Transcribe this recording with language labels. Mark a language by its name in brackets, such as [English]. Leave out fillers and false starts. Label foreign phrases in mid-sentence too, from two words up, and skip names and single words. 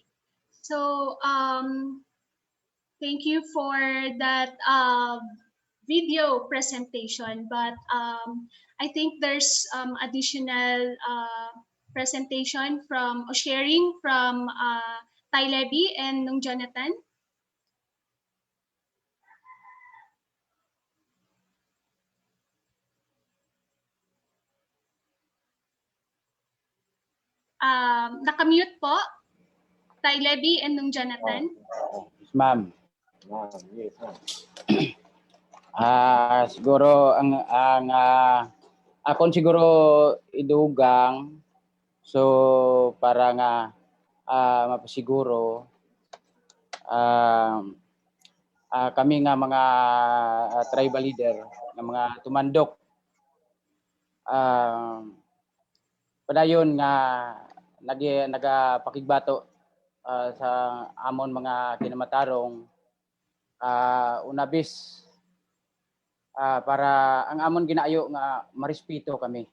[English] So thank you for that video presentation. But I think there's additional presentation from or sharing from Ty Levy and Nung Jonathan. [Filipino] Nakamute po, Ty Levy and Nung Jonathan. [English] Yes, ma'am. [Hiligaynon] Siguro ang akon siguro idugang so para nga mapasiguro kami nga mga [English] tribal leader [Hiligaynon] nga mga tumandok padayon nga nagapakigbato sa amon mga kinamatarong unabis para ang amon ginaayo nga marespeto kami.